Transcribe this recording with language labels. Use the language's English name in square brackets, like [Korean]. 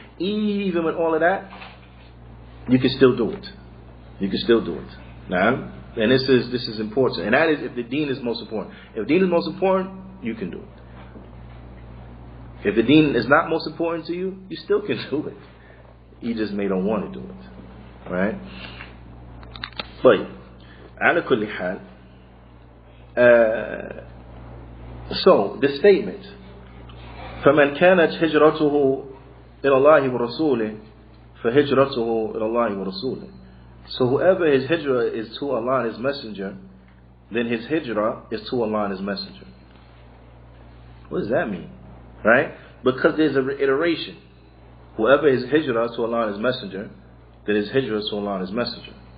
[English] Even with all of that, you can still do it. You can still do it. Now, and this is important. And that is if the deen is most important. If the deen is most important, you can do it. If the deen is not most important to you, you still can do it. You just may don't want to do it. Right? But, [Arabic] على كل حال, [English] so the statement, [Arabic] فمن كانت هجرته إلى الله ورسوله فهجرته إلى الله ورسوله. [English] So whoever his hijrah is to Allah and His Messenger, then his hijrah is to Allah and His Messenger. What does that mean? Right? Because there's an iteration. Whoever is hijrah to Allah and His Messenger, then his hijrah to Allah and His Messenger.